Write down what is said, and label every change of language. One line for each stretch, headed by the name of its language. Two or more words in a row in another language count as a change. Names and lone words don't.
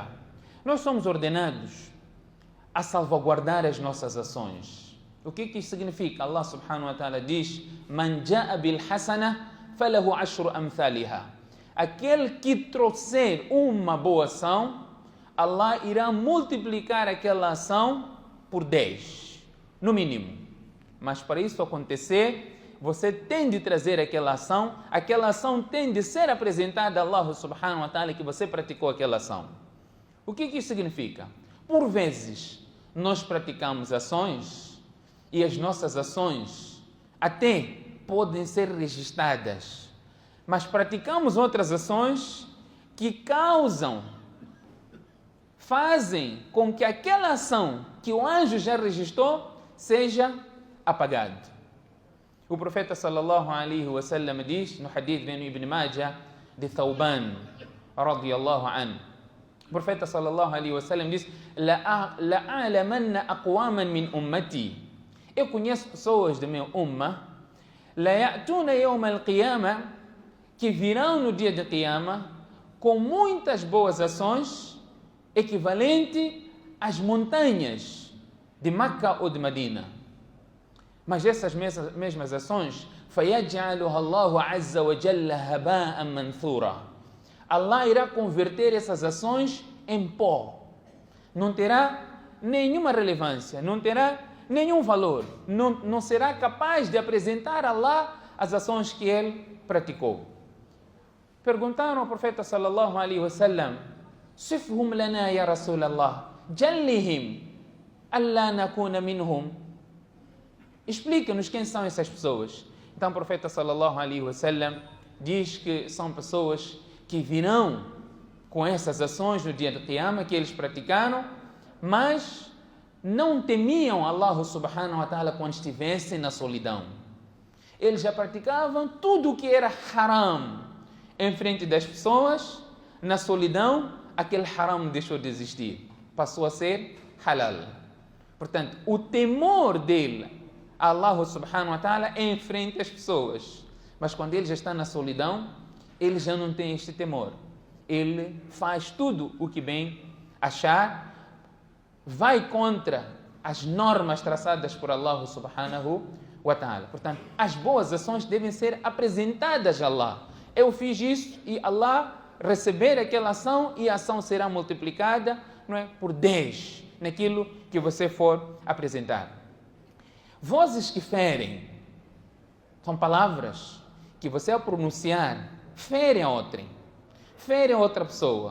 Portuguese: Nós somos ordenados a salvaguardar as nossas ações. O que isso significa?
Arabic: الله سبحانه وتعالى diz: من جاء بالحسنة فله عشر أمثالها.
Portuguese: Aquele que trouxer uma boa ação, Allah irá multiplicar aquela ação por 10, no mínimo. Mas para isso acontecer, você tem de trazer aquela ação tem de ser apresentada a
Arabic: الله سبحانه وتعالى
Portuguese: que você praticou aquela ação. O que isso significa? Por vezes, nós praticamos ações e as nossas ações até podem ser registradas, mas praticamos outras ações que fazem com que aquela ação que o anjo já registrou seja apagada. O profeta
Arabic: صلى الله عليه وسلم
Portuguese: diz no hadith de Ibn Majah de Thawban
Arabic: رضي الله عنه.
Portuguese: O profeta
Arabic: صلى الله عليه وسلم diz: لأعلمن أقواما من أمتي.
Portuguese: Eu conheço pessoas do meu ummah,
Arabic: لا يأتون يوم القيامة,
Portuguese: que virão no dia de Qiyamah com muitas boas ações equivalente às montanhas de Meca ou de Medina. Mas essas mesmas ações,
Arabic: فَيَجْعَلُهَا اللَّهُ عَزَّ وَجَلَّ هَبَاءً مَنْثُورًا.
Portuguese: Allah irá converter essas ações em pó. Não terá nenhuma relevância, não terá nenhum valor. Não será capaz de apresentar a Allah as ações que ele praticou. Perguntaram ao profeta
Arabic: صلى الله عليه وسلم: صفهم لنا يا رسول الله جلهم ألا نكون منهم.
Portuguese: Explica-nos quem são essas pessoas. Então o profeta
Arabic: صلى الله عليه وسلم
Portuguese: diz que são pessoas que virão com essas ações no dia de Qiyamah que eles praticaram, mas não temiam
Arabic: الله سبحانه وتعالى
Portuguese: quando estivessem na solidão. Eles já praticavam tudo o que era haram em frente das pessoas. Na solidão, aquele haram deixou de existir, passou a ser halal. Portanto, o temor dele a
Arabic: الله سبحانه وتعالى
Portuguese: é em frente às pessoas, mas quando ele já está na solidão, ele já não tem este temor. Ele faz tudo o que bem achar, vai contra as normas traçadas por
Arabic: الله سبحانه وتعالى.
Portuguese: Portanto, as boas ações devem ser apresentadas a Allah. Eu fiz isso e Allah receber aquela ação e a ação será multiplicada, não é, por 10 naquilo que você for apresentar. Vozes que ferem são palavras que você ao pronunciar ferem a outrem, ferem a outra pessoa.